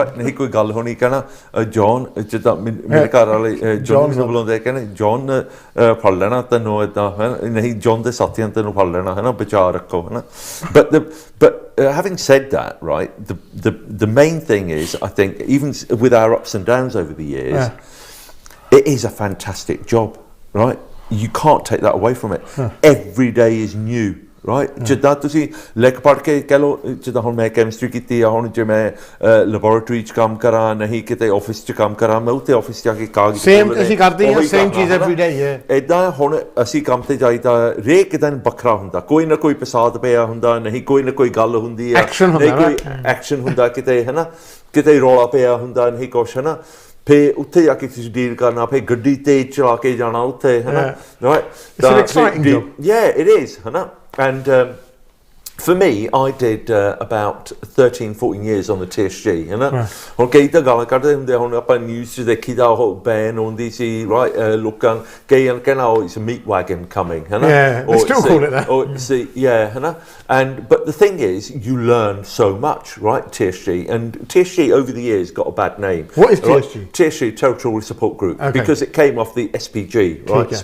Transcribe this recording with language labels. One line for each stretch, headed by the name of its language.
Punjabi: ਨਹੀਂ ਕੋਈ ਗੱਲ ਹੋਣੀ, ਕਹਿਣਾ ਜੌਨ, ਜਿੱਦਾਂ ਮੇਰੇ ਘਰ ਵਾਲੇ ਜੌਨ ਨੂੰ ਬੁਲਾਉਂਦੇ, ਕਹਿੰਦੇ ਜੌਨ ਫੜ ਲੈਣਾ ਤੈਨੂੰ, ਏਦਾਂ ਹੈ ਨਹੀਂ ਜੌਨ ਦੇ ਸਾਥੀਆਂ ਤੈਨੂੰ ਫੜ ਲੈਣਾ ਹੈ ਨਾ, ਬਚਾ ਰੱਖੋ ਹੈ ਨਾ।
English: But having said that, right, the main thing is, I think, even with our ups and downs over the years, it is a fantastic job, right? You can't take that away from it. Every day is new, right?
Punjabi: ਜਿੱਦਾਂ ਤੁਸੀਂ ਲਿਖ ਪੜ੍ਹ ਕੇ ਕਹਿ ਲਓ, ਜਿੱਦਾਂ ਹੁਣ ਮੈਂ chemistry ਕੀਤੀ ਆ, ਹੁਣ ਜੇ ਮੈਂ ਲੈਬੋਰੇਟਰੀ 'ਚ ਕੰਮ ਕਰਾਂ, ਨਹੀਂ ਕਿਤੇ ਆਫਿਸ 'ਚ ਕੰਮ ਕਰਾਂ, ਮੈਂ ਉੱਥੇ ਆਫਿਸ 'ਚ ਜਾ ਕੇ ਕਾਗਜ਼ ਸੇਮ ਅਸੀਂ ਕਰਦੇ ਹਾਂ, ਸੇਮ ਚੀਜ਼ ਐਵਰੀ ਡੇ ਹੈ। ਇੱਦਾਂ ਹੁਣ ਅਸੀਂ ਕੰਮ ਤੇ ਜਾਈਦਾ, ਹਰੇਕ ਦਿਨ ਵੱਖਰਾ ਹੁੰਦਾ, ਕੋਈ ਨਾ ਕੋਈ ਫਸਾਦ ਪਿਆ ਹੁੰਦਾ, ਨਹੀਂ ਕੋਈ ਨਾ ਕੋਈ ਗੱਲ ਹੁੰਦੀ ਹੈ, ਨਹੀਂ ਕੋਈ ਐਕਸ਼ਨ ਹੁੰਦਾ ਕਿਤੇ ਹੈ ਨਾ, ਕਿਤੇ ਰੌਲਾ ਪਿਆ ਹੁੰਦਾ, ਨਹੀਂ ਕੁਛ ਹੈ ਨਾ। ਫਿਰ ਉੱਥੇ ਜਾ ਕੇ ਤੁਸੀਂ ਡੀਲ ਕਰਨਾ, ਫਿਰ ਗੱਡੀ ਤੇਜ਼ ਚਲਾ ਕੇ ਜਾਣਾ ਉੱਥੇ ਹੈ ਨਾ, right?
English: Yeah, it is ਹੈ ਨਾ। And for me, I did about 13-14 years on the TSG, you know?
Punjabi: ਹੁਣ ਕਈ ਤਾਂ ਗਾਲਾਂ ਕੱਢਦੇ ਹੁੰਦੇ, ਹੁਣ ਆਪਾਂ ਨਿਊਜ਼ 'ਚ ਦੇਖੀਦਾ ਉਹ ਬੈਨ ਹੁੰਦੀ ਸੀ, right? ਲੋਕਾਂ ਕਈ ਕਹਿੰਦਾ
English: oh it's a meat wagon coming,
Punjabi: ਹੈ ਨਾ?
English: They still call it that. Or see, yeah, ਹੈ ਨਾ? And but the thing is, you learn so much, right? TSG, and TSG over the years got a bad name. What is TSG? TSG, Territorial Support Group, because it came off the SPG, right?